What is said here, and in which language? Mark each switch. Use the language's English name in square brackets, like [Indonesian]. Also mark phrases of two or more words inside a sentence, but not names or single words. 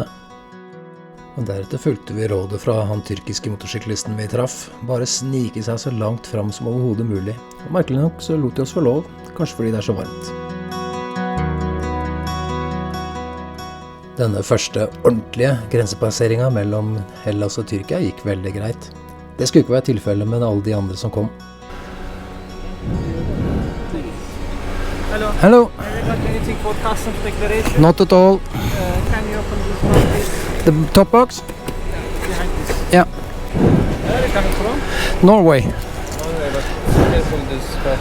[Norwegian] Og deretter fulgte vi rådet fra han tyrkiske motorsyklisten vi traff, bare snike seg så langt fram som overhodet mulig. Og merkelig nok så lot de oss få lov, kanskje fordi det er så varmt. Denne første ordentlige grensepasseringen mellom Hellas og Tyrkia gikk veldig greit. Det skulle ikke være tilfellet med alle de andre som kom. [English] Hello. Hello. Have you got anything for customs declaration? Not at all. Can you open this one, please? The top box? Behind this. Yeah. Where are you coming from? Norway. Norway, but careful this car.